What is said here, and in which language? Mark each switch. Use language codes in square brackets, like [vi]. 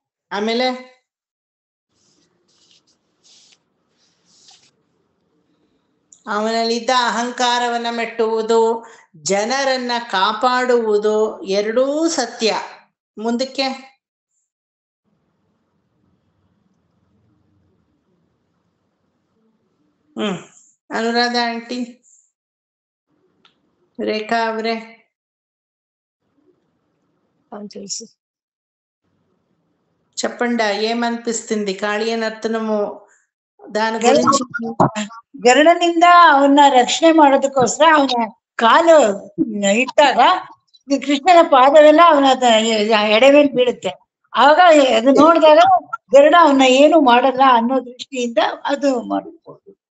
[kn] ಆಮೇಲೆ ಅವನಲ್ಲಿದ್ದ ಅಹಂಕಾರವನ್ನ ಮೆಟ್ಟುವುದು, ಜನರನ್ನ ಕಾಪಾಡುವುದು, ಎರಡೂ ಸತ್ಯ. ಮುಂದಕ್ಕೆ ಅನುರಾಧ ಆಂಟಿ, ರೇಖಾ ಅವ್ರೆ [te] చెప్పండి ఏమనిపిస్తుంది కాళీయ నర్తనము దాని గురించి? [kn] ಗರುಡನಿಂದ ಅವನ್ನ ರಕ್ಷಣೆ ಮಾಡೋದಕ್ಕೋಸ್ಕರ ಅವನ ಕಾಲು ಇಟ್ಟಾಗ ಕೃಷ್ಣನ ಪಾದವೆಲ್ಲ ಅವನ ಎಡೆ ಮೇಲೆ ಬೀಳುತ್ತೆ. ಆಗ ಅದು ನೋಡಿದಾಗ ಗರುಡ ಅವನ್ನ ಏನು ಮಾಡಲ್ಲ ಅನ್ನೋ ದೃಷ್ಟಿಯಿಂದ ಅದು ಮಾಡಬಹುದು.